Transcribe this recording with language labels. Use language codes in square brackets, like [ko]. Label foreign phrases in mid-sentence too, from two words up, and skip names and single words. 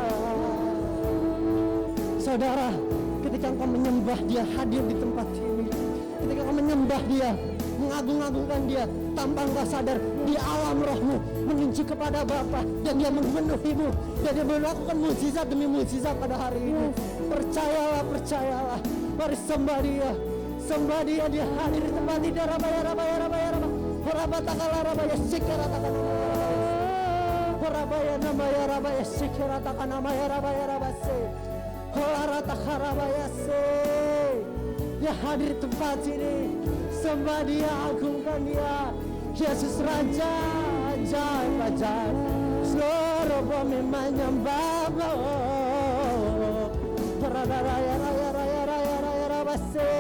[id] Saudara, ketika engkau menyembah Dia hadir di tempat ini, ketika engkau menyembah Dia, mengagung-agungkan Dia, tanpa engkau sadar di alam rohmu menuju kepada Bapa, dan Dia memenuhimu, dan Dia melakukan mukjizat demi mukjizat pada hari ini. Percayalah, percayalah. Mari sembah Dia, sembah Dia. Dia hadir di tempat ini. Rabaya Horabatakala rabaya sikera takana Horabaya namaya rabaya sikera takana maya rabaya rabase Horatakharabaya se. Dia hadir di tempat ini. Sembah Dia, agungkan Dia. Yesus Raja, ajaib-ajaib. Seluruh bumi menyembah-Mu. Raya raya raya raya raya rabase.